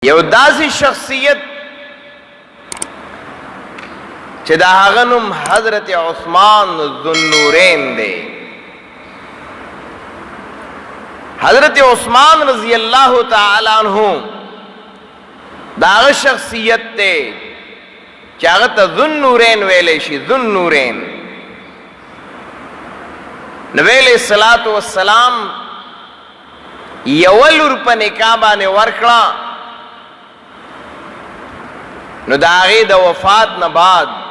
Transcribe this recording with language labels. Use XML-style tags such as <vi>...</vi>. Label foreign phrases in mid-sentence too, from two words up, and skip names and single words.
<ps>یو داسې شخصیت چې د هغه نوم حضرت عثمان ذوالنورین دی. حضرت عثمان</ps> <ar>رضی اللہ تعالی عنہ</ar> <ps>دا هغه شخصیت دی چې هغه ته ذوالنورین ویلی شي. ذوالنورین نبی</ps> <ar>علیہ الصلاۃ والسلام</ar> <ps>یوه لور په نکاح باندې ورکړه، نو د هغې د وفات نه بعد</ps>